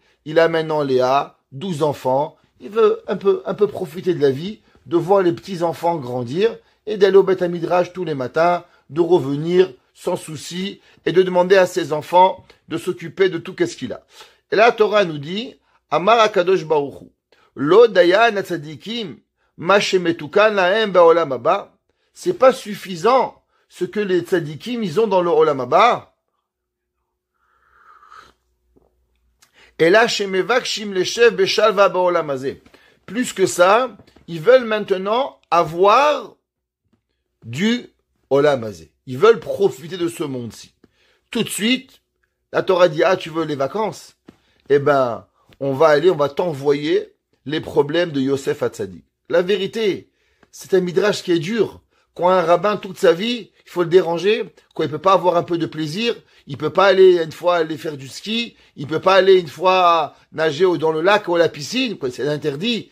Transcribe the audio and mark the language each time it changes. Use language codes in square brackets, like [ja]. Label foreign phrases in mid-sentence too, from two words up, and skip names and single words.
[fr] Il a maintenant Léa, 12 enfants. Il veut un peu profiter de la vie, de voir les petits-enfants grandir et d'aller au [he] בית מדרש [fr] tous les matins, de revenir sans souci et de demander à ses enfants de s'occuper de tout qu'est-ce qu'il a. Et là, la Torah nous dit, [he] אמר הקדוש ברוך הוא לא דיין הצדיקים מה שמתוקן להם בעולם הבא. [fr] C'est pas suffisant ce que les tzadikim ils ont dans le [he] עולם הבא. [fr] Et là, [he] שמבקשים לישב בשלוה בעולם הזה. [fr] Plus que ça, ils veulent maintenant avoir du [he] עולם הזה. [fr] Ils veulent profiter de ce monde-ci. Tout de suite, la Torah dit, ah, tu veux les vacances? Eh ben, on va t'envoyer les problèmes de Yosef Hatzadik. La vérité, c'est un midrash qui est dur. Quand un rabbin, toute sa vie, il faut le déranger, quand il peut pas avoir un peu de plaisir, il peut pas aller une fois aller faire du ski, il peut pas aller une fois nager dans le lac ou à la piscine, c'est interdit.